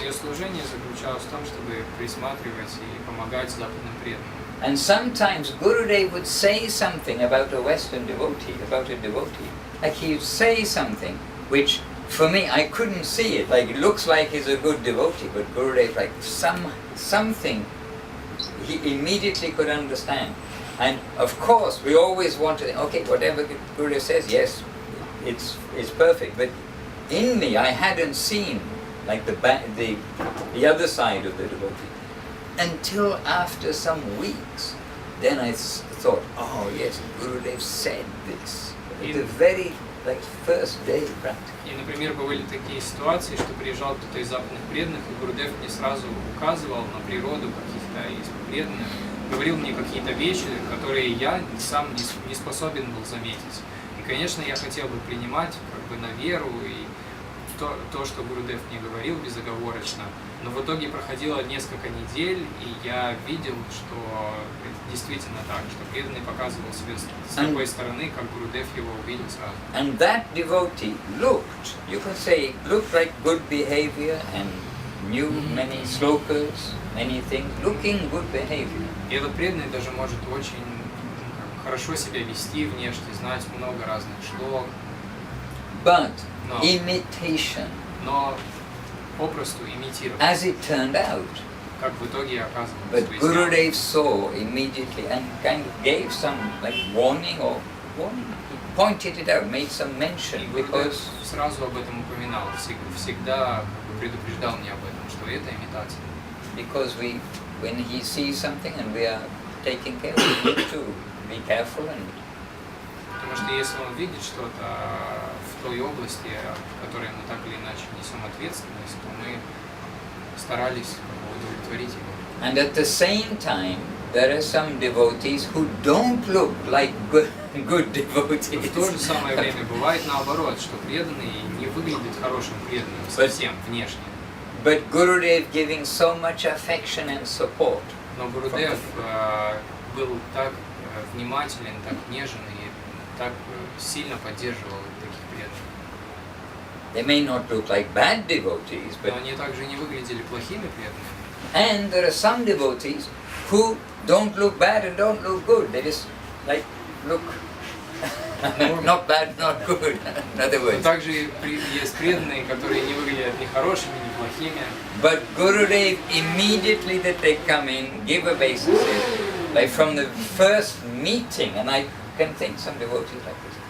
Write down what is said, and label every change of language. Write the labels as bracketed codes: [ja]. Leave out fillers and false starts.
[ru] Мое служение заключалось в том, чтобы присматривать и помогать западным преданным. [en] And sometimes Gurudev would say something about a Western devotee, like he would say something which for me, I couldn't see it. Like, it looks like he's a good devotee, but Gurudev, like, something he immediately could understand. And of course, we always want to think, okay, whatever Gurudev says, yes, it's perfect. But in me, I hadn't seen like the other side of the devotee until after some weeks. Then I thought, oh yes, Gurudev said this. At the very first day practice. [ru] И, например, бывали такие ситуации, что приезжал кто-то из западных преданных, и Гурудев мне сразу указывал на природу каких-то из преданных, говорил мне какие-то вещи, которые я сам не способен был заметить. И, конечно, я хотел бы принимать как бы на веру и то, что Гурудев мне говорил безоговорочно, но в итоге проходило несколько недель, и я видел, что это действительно так, что преданный показывал себя с такой стороны, как Гурудев его увидел сразу. [en] And that devotee looked, you can say, looked like good behavior and knew many slokas, many things, looking good behavior. [ru] И этот преданный даже может очень хорошо себя вести внешне, знать много разных шлок. [en] But imitation, [ru] но попросту имитировать. [en] As it turned out. [ru] Как в итоге оказывалось. [en] But Gurudev saw immediately and kind of gave some warning or he pointed it out, made some mention. [ru] И Гурудев сразу об этом упоминал, всегда предупреждал меня об этом, что это имитация. [en] Because when he sees something and we are taking care, we need to be careful and. [ru] Потому что если он видит что-то в той области, в которой мы так или иначе несем ответственность, то мы старались удовлетворить его. [en] And at the same time, there are some devotees who don't look like good devotees. [ru] В то же самое время бывает наоборот, что преданный не выглядит хорошим преданным совсем внешне. [en] But Gurudev giving so much affection and support. [ru] Но Гурудев был так внимателен, так нежен и так сильно поддерживал таких преданных. [en] They may not look like bad devotees, but [ru] но они также не выглядели плохими преданными. [en] And there are some devotees who don't look bad and don't look good. They just look not bad, not good. In other words. [ru] Также есть преданные, которые не выглядят ни хорошими, ни плохими. [en] But Gurudev immediately that they come in, give obeisance, like from the first meeting, and I can think some devotees like this.